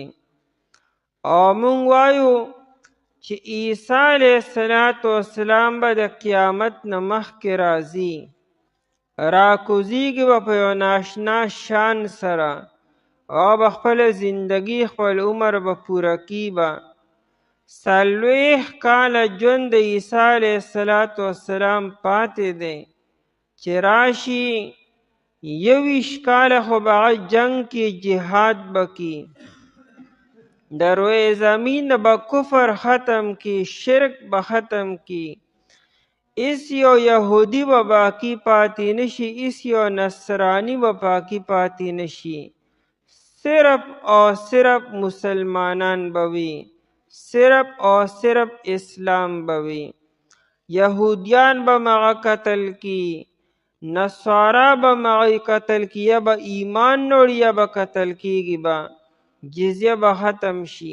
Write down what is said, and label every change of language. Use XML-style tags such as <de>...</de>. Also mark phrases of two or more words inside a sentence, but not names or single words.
<ps>او مونږ وایو چې عیسی علیه السلام به د قیامت نه مخکې راځي، راکوزیږي به په یو ناشنا شان سره، او به خپله زندګي خپل عمر به پوره کی به. 40 کاله ژوند د عیسی علیه السلام پاتې دی چې راشي. 21 کاله خو به هغه جنگ کې جهاد به کی، د روی زمین به کفر ختم کی، شرک به ختم کی، اس یو یهودی به باقی پاتې نشي، اس یو نصرانی به باقی پاتې نشي، صرف او صرف مسلمانان به وي، صرف او صرف اسلام به وي. یهودیان به مغه قتل کی، نصارا به مغه قتل کی، یا به ایمان نوړي یا به قتل کیږي، به جزیه به ختم شي.</ps>